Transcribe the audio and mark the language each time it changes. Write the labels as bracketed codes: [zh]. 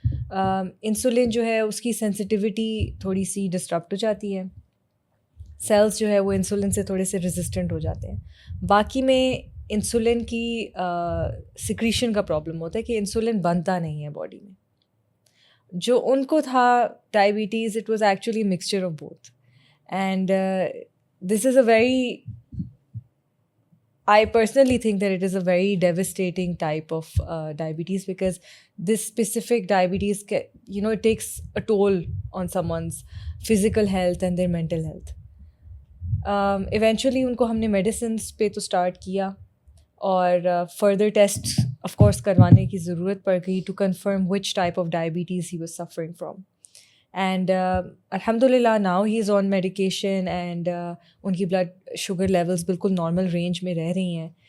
[ur] Insulin جو ہے اس کی سینسٹیوٹی تھوڑی سی ڈسٹرپٹ ہو جاتی ہے، سیلس جو ہے وہ انسولن سے تھوڑے سے ریزسٹنٹ ہو جاتے ہیں. باقی میں انسولن کی سیکریشن کا پرابلم ہوتا ہے کہ انسولن بنتا نہیں ہے باڈی میں. جو ان کو تھا diabetes, [en] It was actually mixture of both. And this is a very I personally think that it is a very devastating type of diabetes, because this specific diabetes, it takes a toll on someone's physical health and their mental health. [ur] Eventually ان کو ہم نے medicines پہ تو start کیا، اور further test of course کروانے کی ضرورت پڑ گئی [en] To confirm which type of diabetes he was suffering from. [ur] And الحمد للہ [en] now he is on medication, [ur] and ان کی بلڈ شوگر لیولس بالکل نارمل رینج میں رہ رہی ہیں.